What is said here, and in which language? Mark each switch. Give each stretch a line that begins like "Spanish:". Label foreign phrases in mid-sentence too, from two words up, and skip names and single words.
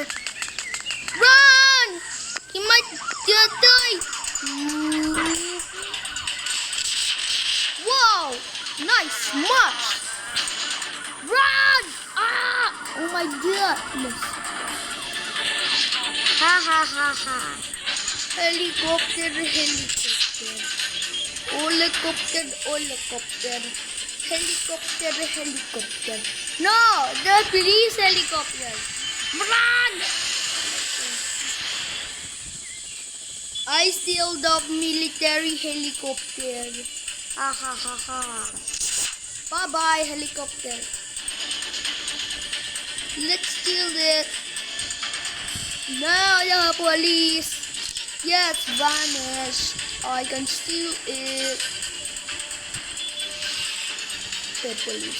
English: Run! He might die. Whoa! Nice much! Run! Ah! Oh my goodness! Ha ha ha ha! Helicopter, helicopter. Helicopter, helicopter. Helicopter, helicopter. No! The police helicopter! Run! I steal the military helicopter. Ha ha ha ha. Bye bye helicopter. Let's steal it. No, the police. Yes, vanish. I can steal it. The police.